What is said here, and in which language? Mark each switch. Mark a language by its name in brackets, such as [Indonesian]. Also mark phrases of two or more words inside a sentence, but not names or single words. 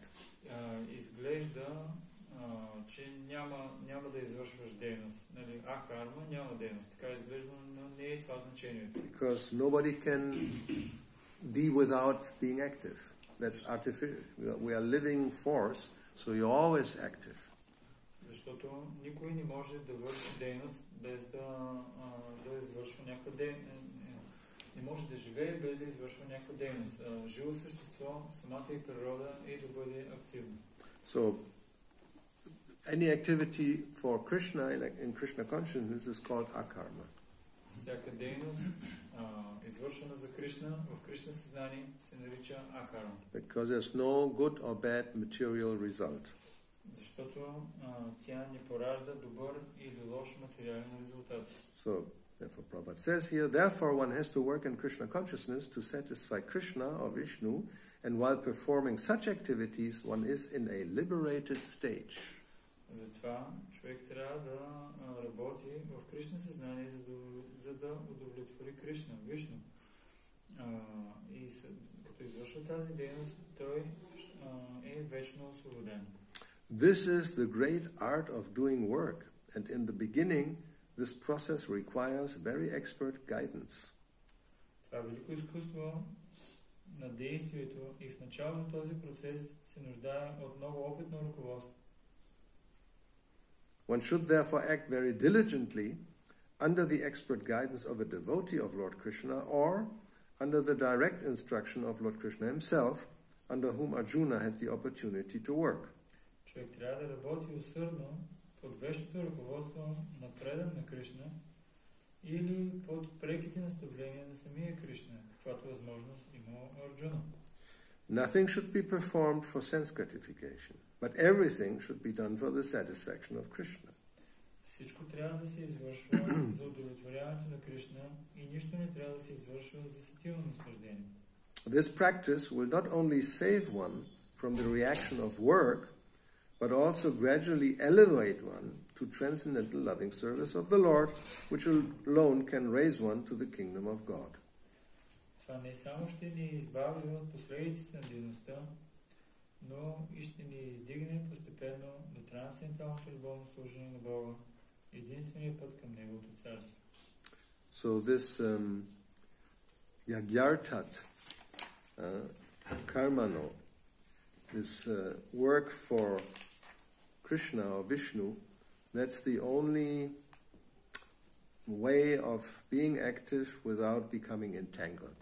[Bulgarian] Изглежда, че няма да извършваш дейност. Нали, акарма няма дейност. Така изглежда, но не е това значението. [English] Because nobody can be without being active. That's artificial. We are living force, so you're always active. [Bulgarian] Защото никой не може да върши дейност без да извършва някаква дейност. Не може да живее без да извършва някаква дейност. Живо същество, самата и природа е да бъде активно. [English] So, any activity for Krishna in Krishna consciousness is called akarma. [Bulgarian] Всяка дейност, извършвана за Кришна, в Кришна съзнание, се нарича акарма. [English] Because there's no good or bad material result. [Bulgarian] Защото тя не поражда добър или лош материален резултат. [English] So, therefore Prabhupada says here, therefore one has to work in Krishna consciousness to satisfy Krishna or Vishnu, and while performing such activities, one is in a liberated stage. [Bulgarian] Затова човек трябва да работи в Кришна съзнание, за да удовлетвори Кришна, Вишну. И като извършва тази дейност, той е вечно освободен. [English] This is the great art of doing work, and in the beginning, this process requires very expert guidance. [Bulgarian] Това велико изкуство на действието и в началото този процес се нуждае от много опитно ръководство. [English] One should therefore act very diligently under the expert guidance of a devotee of Lord Krishna or under the direct instruction of Lord Krishna himself, under whom Arjuna had the opportunity to work. [Bulgarian] Човек трябва да работи усърдно под вещото ръководство на предан на Кришна или под преките наставления на самия Кришна, каквато възможност има Арджуна. [English] Nothing should be performed for sense gratification, but everything should be done for the satisfaction of Krishna. [Bulgarian] Всичко трябва да се извършва за удовлетворяването на Кришна и нищо не трябва да се извършва за сетивно наслаждение. [English] This practice will not only save one from the reaction of work, but also gradually elevate one to transcendental loving service of the Lord, which alone can raise one to the kingdom of God. [Bulgarian] Това не само ще ни избави от последиците на дейността, но и ще ни издигне постепенно до трансценденталното любовно служение на Бога, единствения път към Неговото царство. [English] So this [Sanskrit] यज्ञार्थात् कर्मणो, [English] this work for Krishna or Vishnu, that's the only way of being active without becoming entangled.